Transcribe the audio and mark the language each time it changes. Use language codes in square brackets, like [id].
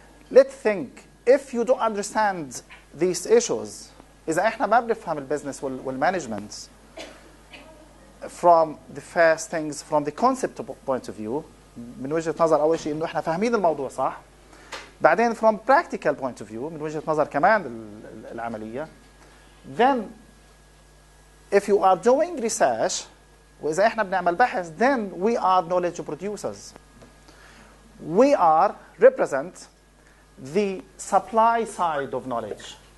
[en] Let's think, if you don't understand these issues, [ar] إذا إحنا ما بنفهم البزنس والمانجمنت [en] from the first things, from the concept point of view, [ar] من وجهة نظر أول شيء إنه إحنا فاهمين الموضوع صح. بعدين [en] from practical point of view, [ar] من وجهة نظر كمان العملية. [en] Then, if you are doing research, [ar] وإذا إحنا بنعمل بحث, [en] then we are knowledge producers. We represent the supply side of knowledge.